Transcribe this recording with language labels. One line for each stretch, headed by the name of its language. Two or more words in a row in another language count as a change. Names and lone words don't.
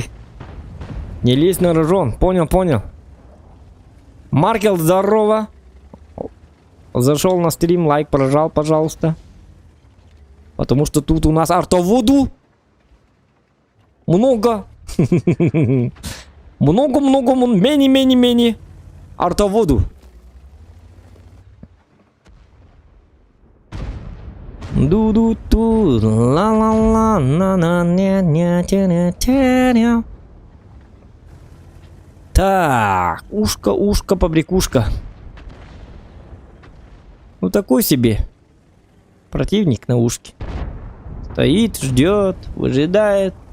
Russian: Не лезь на рожон. Понял. Маркел, здорово. Зашел на стрим, лайк прожал, пожалуйста. Потому что тут у нас артоводу много. Много, мени. Артоводу. Ду-ду-ту, ла-ла-ла, на-на-ня-ня-ня-ня-ня. Так, ушко, побрякушка. Ну такой себе противник на ушке. Стоит, ждет, выжидает.